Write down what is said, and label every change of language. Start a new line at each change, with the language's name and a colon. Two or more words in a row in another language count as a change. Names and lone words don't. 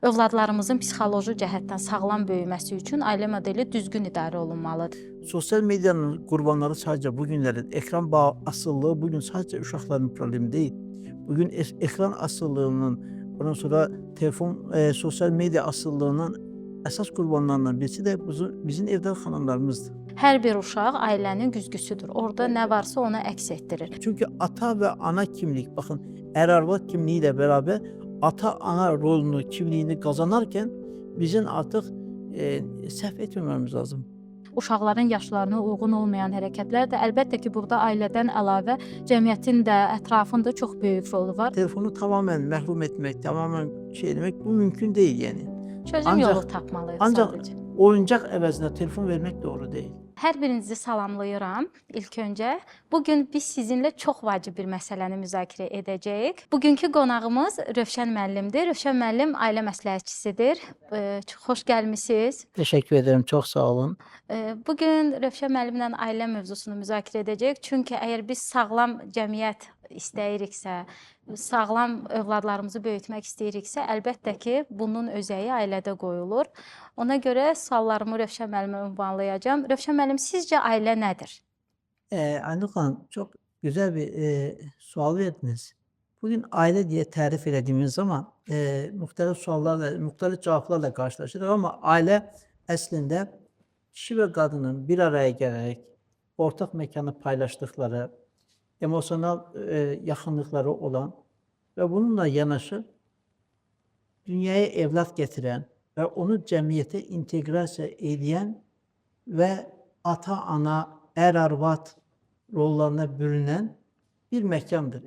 Azerbaijani: Övladlarımızın psixoloji cəhətdən sağlam böyüməsi üçün ailə modeli düzgün idarə olunmalıdır.
Turkish: Sosyal medyanın qurbanları sadece bugünlerin ekran bağı asıllığı bugün sadece uşaqların problemi değil.
Azerbaijani: Bugün ekran asıllığının, ondan sonra telefon, sosyal medya asıllığının əsas qurbanlarından birisi de bizim evdə xanımlarımızdır. Hər bir uşaq ailənin güzgüsüdür. Orada nə varsa onu əks etdirir.
Turkish: Çünkü ata ve ana kimlik, bakın er-arvad kimliğiyle beraber ata-ana rolunu, kimliğini kazanarken bizim artık səhv etmememiz lazım.
Azerbaijani: Uşaqların yaşlarına uyğun olmayan hərəkətlər də əlbəttə ki, burada ailədən əlavə cəmiyyətin də, ətrafın da çox böyük rolu var.
Turkish: Telefonu tamamen məhrum etmek, tamamen şey demek bu mümkün değil yani.
Azerbaijani: Çözüm yolu tapmalıyıq Ancaq sadəcə. oyuncaq əvəzinə telefon vermək doğru deyil. Hər birinizi salamlayıram ilk öncə. Bugün biz sizinlə çox vacib bir məsələni müzakirə edəcəyik. Bugünkü qonağımız Rövşən müəllimdir. Rövşən müəllim ailə məsləhətçisidir. Çox xoş gəlmisiniz.
Turkish: Teşekkür ederim, çok sağ olun.
Azerbaijani: Bugün Rövşən müəllimlə ailə mövzusunu müzakirə edəcəyik. Çünki əgər biz sağlam cəmiyyət istəyiriksə, sağlam övladlarımızı böyütmək istəyiriksə, əlbəttə ki, bunun özəyi ailədə qoyulur. Ona görə suallarımı Rövşən müəllimə ünvanlayacağam. Rövşən müəllim, sizcə ailə nədir?
Turkish: Aynur Hanım çok güzel bir sual verdiniz. Bugün aile diye tarif edildiğimiz zaman muhtelif suallarla, muhtelif cevaplarla karşılaşırız ama aile aslında kişi ve kadının bir araya gelerek ortak mekanı paylaştıkları, emosyonel yakınlıkları olan ve bununla yanaşı dünyaya evlat getiren ve onu cemiyete integrasyon eden ve ata-ana, er-arvad rollarına bürünen bir mekandır.